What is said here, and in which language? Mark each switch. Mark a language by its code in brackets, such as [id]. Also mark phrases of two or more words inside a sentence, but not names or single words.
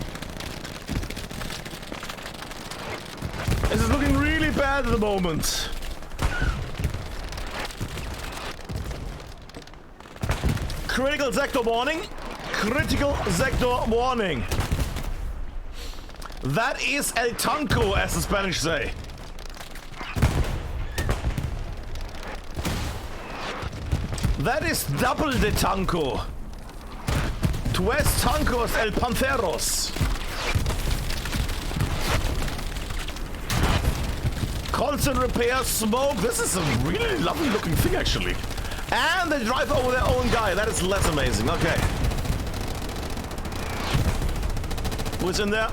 [en] This is looking really bad at the moment. Critical sector warning. Critical sector warning. That is [es] el tanco, [en] as the Spanish say. That is double [es] de tanco. Tres tancos el panceros. [en] Constant repair, smoke. This is a really lovely looking thing, actually. And they drive over their own guy. That is less amazing. Okay. Who's in there?